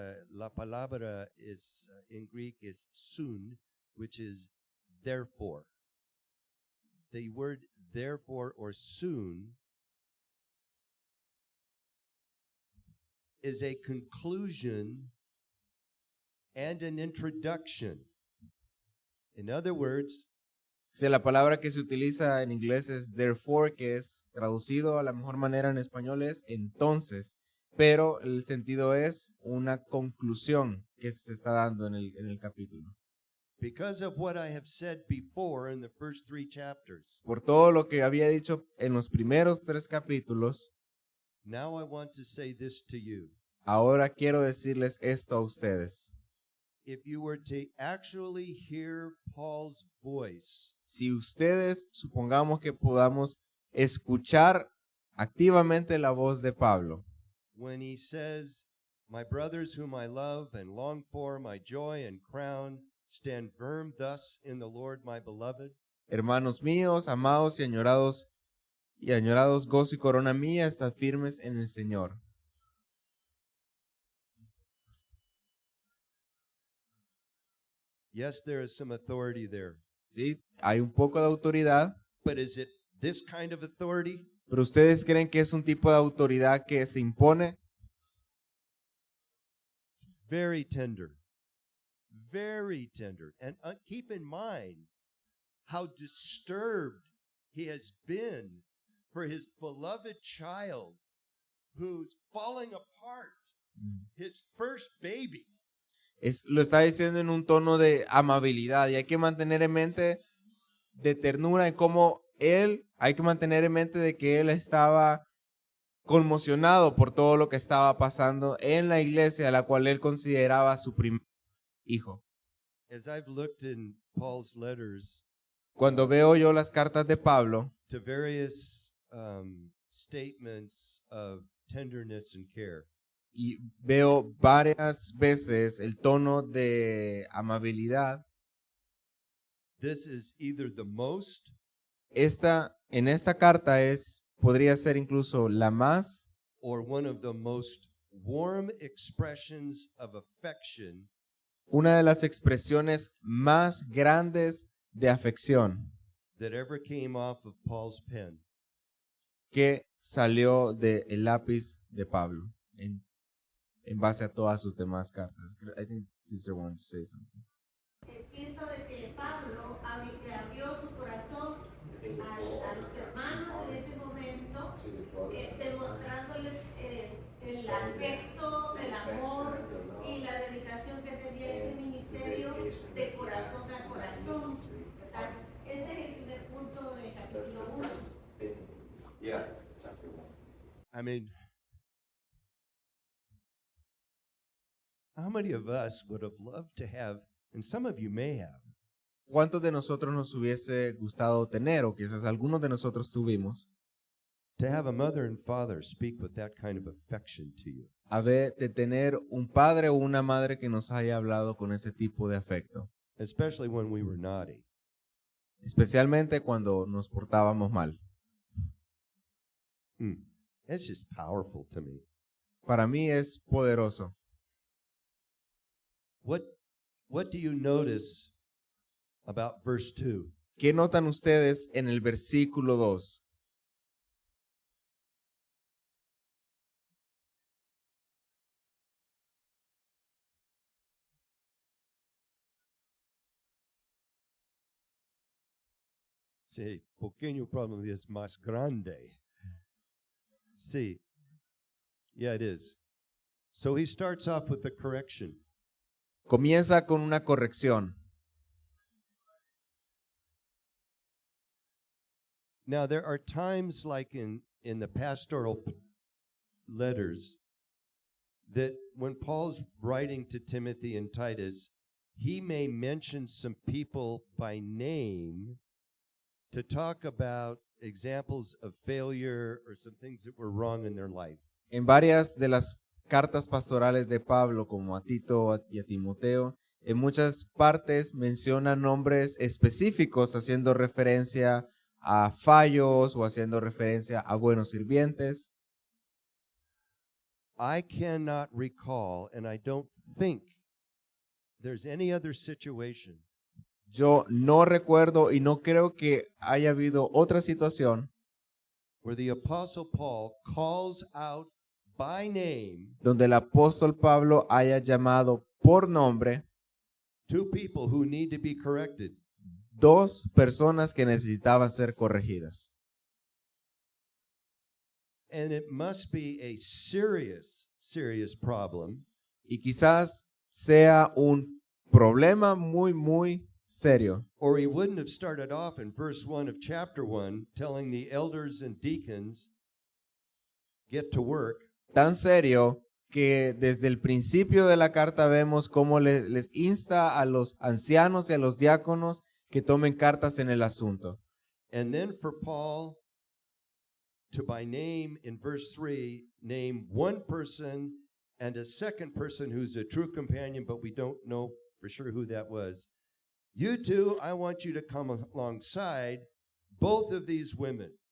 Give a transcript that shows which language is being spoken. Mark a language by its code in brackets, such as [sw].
[es] La palabra [en] in Greek is soon, which is therefore. The word therefore or soon is a conclusion and an introduction. In other words, [es] Si la palabra que se utiliza en inglés es therefore, que es traducido a la mejor manera en español es entonces, pero el sentido es una conclusión que se está dando en el capítulo. [en] because of what I have said before in the first 3 chapters, [es] Por todo lo que había dicho en los primeros 3 capítulos, [en] now I want to say this to you. [es] ahora quiero decirles esto a ustedes. [en] If you were to actually hear Paul's voice, [es] Si ustedes, supongamos que podamos escuchar activamente la voz de Pablo, [en] when he says, "My brothers whom I love and long for, my joy and crown, stand firm thus in the Lord, my beloved." [es] hermanos míos, amados y añorados gozo y corona mía, estad firmes en el Señor. [en] Yes, there is some authority there. [es] ¿Sí? Hay un poco de autoridad, [en] But is it this kind of authority? [es] pero ustedes creen que es un tipo de autoridad que se impone. [en] It's very tender. Very tender. And keep in mind how disturbed he has been for his beloved child who's falling apart, his first baby. [es] Lo está diciendo en un tono de amabilidad y hay que mantener en mente de ternura en cómo hay que mantener en mente de que él estaba conmocionado por todo lo que estaba pasando en la iglesia, a la cual él consideraba su primer hijo. [en] As I've looked in Paul's letters [es] Cuando veo yo las cartas de Pablo, [en] to various statements of tenderness and care, [es] y veo varias veces el tono de amabilidad, [en] this is either the most [es] en esta carta podría ser incluso la más [en] or one of the most warm expressions of affection [es] una de las expresiones más grandes de afección [en] that ever came off of Paul's pen. [es] que salió del lápiz de Pablo en base a todas sus demás cartas. [en] I think Caesar wanted to say something. [es] Pienso de que Pablo abrió su corazón a los hermanos en ese momento, demostrándoles el afecto, el amor y la dedicación que tenía ese ministerio de corazón a corazón. ¿Verdad? Ese es el primer punto del capítulo 1. [en] I mean, how many of us would have loved to have, and some of you may have, [es] ¿Cuántos de nosotros nos hubiese gustado tener, o quizás algunos de nosotros tuvimos, [en] to have a mother and father speak with that kind of affection to you? [es] de tener un padre o una madre que nos haya hablado con ese tipo de afecto? [en] Especially when we were naughty. [es] Especialmente cuando nos portábamos mal. [en] It's just powerful to me. [es] Para mí es poderoso. [en] What do you notice about verse 2? [es] ¿Qué notan ustedes en el versículo 2? Ese pequeño problema es más grande. Sí. [en] Yeah, it is. So he starts off with the correction. [es] Comienza con una corrección. [en] Now, there are times like in the pastoral letters that when Paul's writing to Timothy and Titus, he may mention some people by name to talk about examples of failure or some things that were wrong in their life. [es] En varias de las cartas pastorales de Pablo, como a Tito y a Timoteo, en muchas partes menciona nombres específicos haciendo referencia a fallos o haciendo referencia a buenos sirvientes. [en] I cannot recall, and I don't think there's any other situation [es] Yo no recuerdo y no creo que haya habido otra situación [en] where the Apostle Paul calls out by name [es] donde el apóstol Pablo haya llamado por nombre [en] two people who need to be corrected. [es] dos personas que necesitaban ser corregidas. [en] And it must be a serious, serious problem [es] Y quizás sea un problema muy, muy serio. [en] or he wouldn't have started off in verse 1 of chapter 1 telling the elders and deacons, get to work. [es] Tan serio que desde el principio de la carta vemos cómo les insta a los ancianos y a los diáconos que tomen cartas en el asunto. [en] And then for Paul to by name in verse 3 name one person and a second person who's a true companion, but we don't know for sure who that was. You two, I want you to come alongside both of these women.